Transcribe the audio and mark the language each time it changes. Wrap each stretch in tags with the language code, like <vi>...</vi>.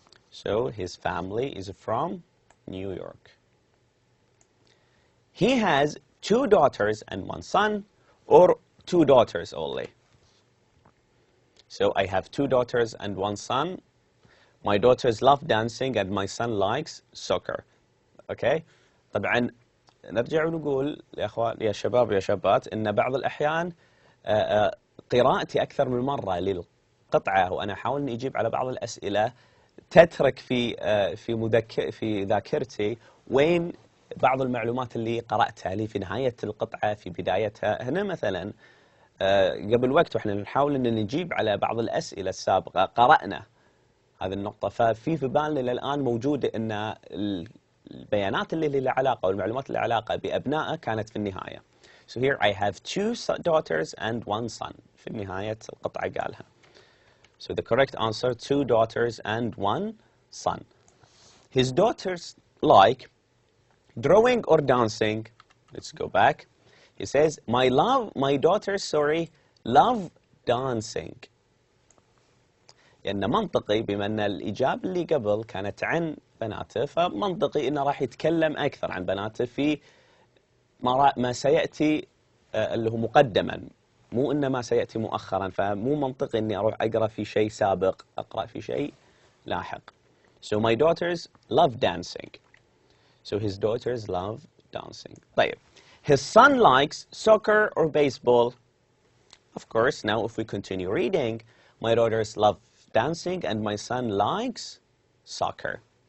<en>So his family is from New York. He has 2 daughters and 1 son, or 2 daughters only. So I have 2 daughters and 1 son. My daughters love dancing and my son likes soccer. Okay?</en> <ar>طبعا نرجع ونقول يا شباب يا شابات إن بعض الأحيان قراءتي أكثر من مرة للقطعة وأنا أحاول إني أجيب على بعض الأسئلة تترك في ذاكرتي وين بعض المعلومات اللي قرأتها لي في نهاية القطعة في بدايتها. هنا مثلا قبل وقت وإحنا نحاول إن نجيب على بعض الأسئلة السابقة قرأنا هذه النقطة، ففي بالنا إلى الآن موجودة إن البيانات اللي لها علاقة والمعلومات اللي لها علاقة بأبنائه كانت في النهاية.</ar> <en>So here I have 2 daughters and 1 son.</en> <ar>في نهاية القطعة قالها.</ar> <en>So the correct answer 2 daughters and 1 son. His daughters like drawing or dancing. Let's go back. He says my daughters love dancing.</en> <ar>لأن منطقي بما أن الإجابة اللي قبل كانت عن بناته فمنطقي أنه راح يتكلم أكثر عن بناته في ما سيأتي اللي هو مقدما، مو إنه ما سيأتي مؤخرا، فمو منطقي أني أروح أقرأ في شيء سابق أقرأ في شيء لاحق.</ar> <en>So my daughters love dancing. So his daughters love dancing.</en> <ar>طيب.</ar> <en>His son likes soccer or baseball. Of course, now if we continue reading, my daughters love dancing and my son likes soccer.</en>